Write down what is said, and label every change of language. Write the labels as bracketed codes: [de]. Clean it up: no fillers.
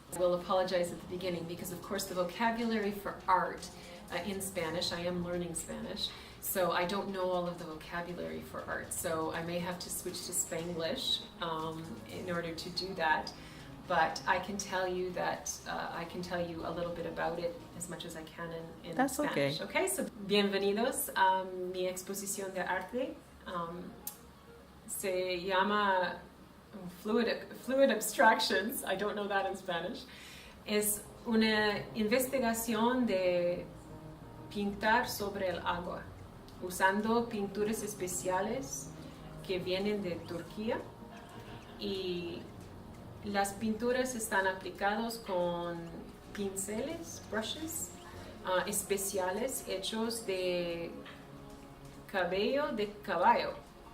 [en] I will apologize at the beginning because of course the vocabulary for art in Spanish, I am learning Spanish, so I don't know all of the vocabulary for art, so I may have to switch to Spanglish in order to do that. But I can tell you that I can tell you a little bit about it as much as I can in That's Spanish. [es] Okay, so bienvenidos a mi exposición de arte. Se llama [en] Fluid Abstractions, I don't know that in Spanish. [es] Es una investigación de pintar sobre el agua, usando pinturas especiales que vienen de Turquía, y las pinturas están aplicadas con pinceles, brushes, especiales hechos de cabello de caballo.